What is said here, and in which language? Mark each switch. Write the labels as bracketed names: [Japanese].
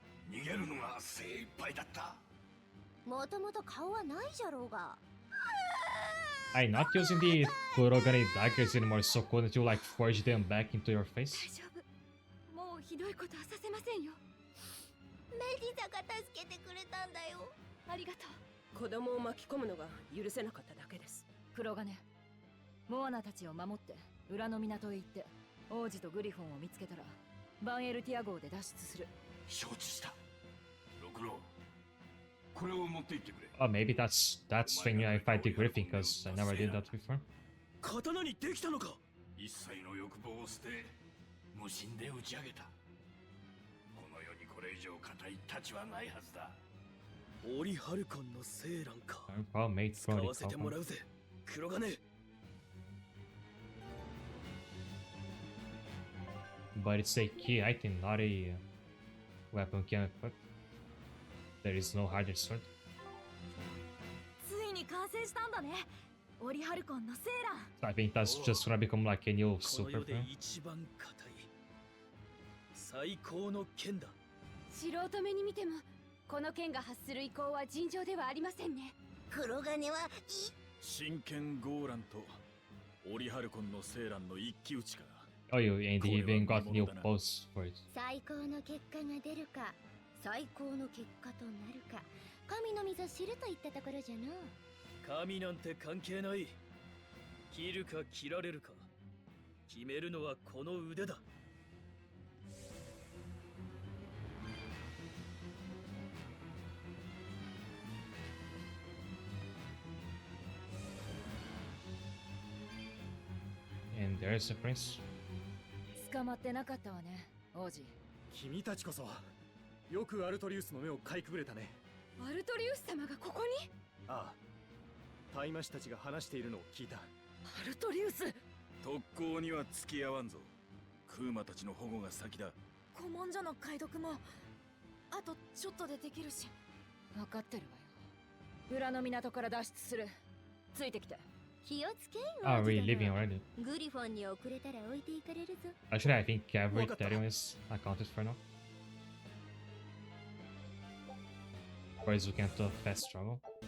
[Japanese] 逃げるのが精一杯だった。もともと顔はないじゃろうが。 [English] I'm not using the Kurogane daggers anymore, so couldn't you like forge them back into your face? [Japanese] 大丈夫。もうひどいことはさせませんよ。メリサが助けてくれたんだよ。ありがとう。子供を巻き込むのが許せなかっただけです。黒金、モアナたちを守って裏の港へ行って王子とグリフォンを見つけたらバンエルティア号で脱出する。承知した。六郎、これを持って行ってくれ。 [English] Oh, maybe that's when I fight the Griffin, because I never did that before. [Japanese] 刀にできたのか。一切の欲望を捨て無心で打ち上げた。この世にこれ以上固い太刀はないはずだ。オリハルコンのセーランか。 [English] Well, mate, [Japanese] 使わせてもらうぜ、黒金。 [English] But it's a key item, not a weapon can equip. There is no harder sword. [Japanese] ついに完成したんだね。オリハルコンのセーラン。 [English] So I think that's just gonna become like a new [Japanese] この [English] super [Japanese] 世で [English] for him. [Japanese] 一番硬い最高の剣だ。素人目に見てもこの剣が発する意向は尋常ではありませんね。黒金は真剣ゴーランとオリハルコンのセーランの一騎打ちか。 [English] Oh, you and he even got new pose for it. [Japanese] 最高の結果が出るか、最高の結果となるか、神のみぞ知るといったところじゃの。神なんて関係ない。切るか切られるか決めるのはこの腕だ。 [English] And there's a prince. [Japanese] 捕まってなかったわね、王子。君たちこそよくアルトリウスの目をかいくぐれたね。アルトリウス様がここに。ああ、タイマシたちが話しているのを聞いた。アルトリウス。特攻には付き合わんぞ。クーマたちの保護が先だ。古文書の解読もあとちょっとでできるし。分かってるわよ。裏の港から脱出する。ついてきて。気をつけんよ。 [English] Oh, we're leaving already. [Japanese] グリフォンに遅れたら置いていかれるぞ。 [English] Actually, I think every Ethereum is accounted for now. Of course, we can't fast travel.